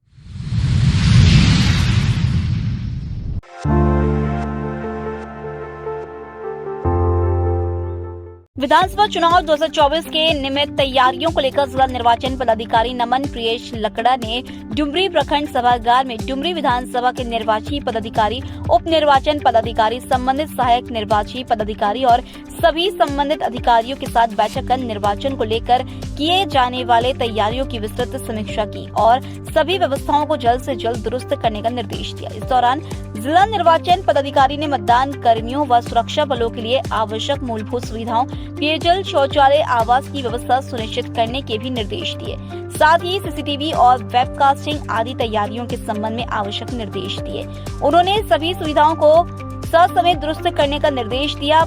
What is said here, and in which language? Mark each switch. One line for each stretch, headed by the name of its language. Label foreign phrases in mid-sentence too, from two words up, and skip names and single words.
Hindi: विधानसभा चुनाव 2024 के निमित्त तैयारियों को लेकर जिला निर्वाचन पदाधिकारी नमन प्रियेश लकड़ा ने डुमरी प्रखंड सभागार में डुमरी विधानसभा के निर्वाची पदाधिकारी, उप निर्वाचन पदाधिकारी, संबंधित सहायक निर्वाची पदाधिकारी और सभी संबंधित अधिकारियों के साथ बैठक कर निर्वाचन को लेकर किए जाने वाले तैयारियों की विस्तृत समीक्षा की और सभी व्यवस्थाओं को जल्द से जल्द दुरुस्त करने का निर्देश दिया। इस दौरान जिला निर्वाचन पदाधिकारी ने मतदान कर्मियों व सुरक्षा बलों के लिए आवश्यक मूलभूत सुविधाओं, पेयजल, शौचालय, आवास की व्यवस्था सुनिश्चित करने के भी निर्देश दिए। साथ ही CCTV और वेबकास्टिंग आदि तैयारियों के संबंध में आवश्यक निर्देश दिए। उन्होंने सभी सुविधाओं को ससमय दुरुस्त करने का निर्देश दिया।